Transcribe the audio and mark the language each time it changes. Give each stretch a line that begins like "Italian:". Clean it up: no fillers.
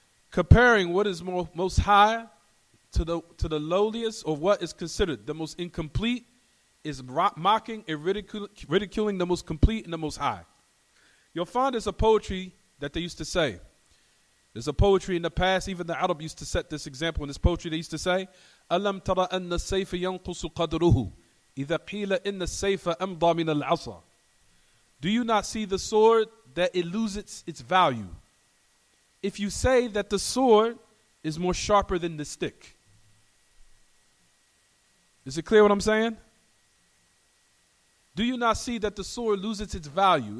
English: Comparing what is most high to the lowliest, or what is considered the most incomplete, is mocking and ridiculing the most complete and the most high. You'll find there's a poetry that they used to say. There's a poetry in the past, even the Arab used to set this example in this poetry. They used to say,
Arabic: أَلَمْ تَرَ أَنَّ السَّيْفَ يَنْقُصُ قَدْرُهُ إِذَا قِيلَ إِنَّ السَّيْفَ أَمْضَى مِنَ الْعَصَى.
English: Do you not see the sword that it loses its value if you say that the sword is more sharper than the stick? Is it clear what I'm saying? Do you not see that the sword loses its value?